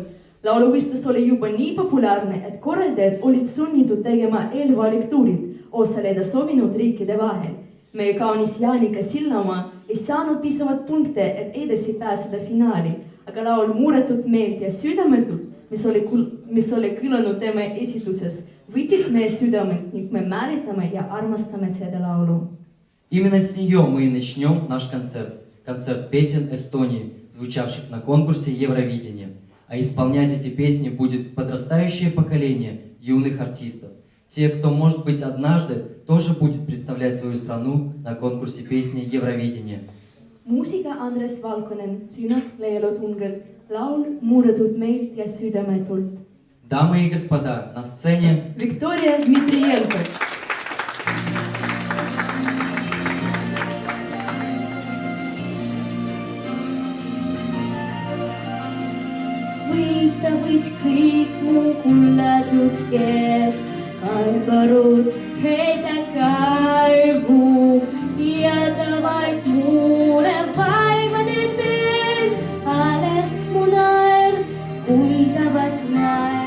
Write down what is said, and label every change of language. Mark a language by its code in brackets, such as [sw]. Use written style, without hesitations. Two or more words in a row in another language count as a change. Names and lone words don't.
[et] Lauluvõistlus oli juba nii populaarne, et korraldajad olid sunnitud tegema eelvaliktuurid osaleda soovinud riikide vahel. Meie kaunis Jaanika Sillamaa ei saanud piisavalt punkte, et edasi pääseda finaali, aga laul Muudetud meelt ja südametult, mis oli kõlanud tema esituses, võitis meie südamed ning me mäletame ja armastame seda laulu. [ru] Именно с нее мы и начнем наш концерт. Концерт песен Эстонии, звучавших на конкурсе Евровидения. А исполнять эти песни будет подрастающее поколение юных артистов. Те, кто, может быть, однажды тоже будет представлять свою страну на конкурсе песни Евровидения. [et] Muusika Andres Valkonen, sõnad Leelo Tungel, laul Muudetud meelt ja südametult. [ru] Дамы и господа, на сцене Виктория Дмитриенко. [et] Võita võid kõik mu kullatud keed, kaevarud heida kaevu, jäta vaid mulle vaimade teel, alles mu naer, kuldavat näeb.